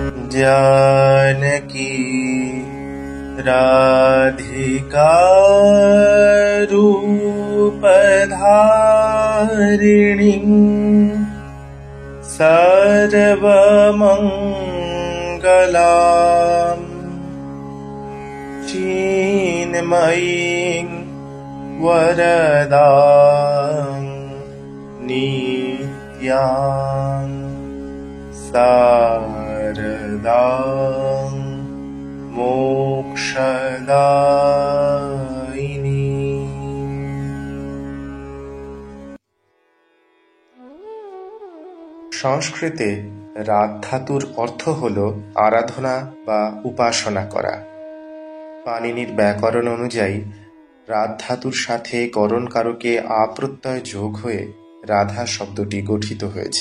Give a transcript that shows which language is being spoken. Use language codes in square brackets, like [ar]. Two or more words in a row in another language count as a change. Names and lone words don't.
[sa] जानकी राधिका रूपधारिणी सर्वमङ्गलाम् चिन्मयीं वरदां नित्यां शारदां मोक्षदायिनी। [bn] সংস্কৃতে রাধ ধাতুর অর্থ হল আরাধনা বা উপাসনা করা। পাণিনির ব্যাকরণ অনুযায়ী রাধ ধাতুর সাথে করণ কারকে আ প্রত্যয় যোগ হয়ে রাধা শব্দটি গঠিত হয়েছে।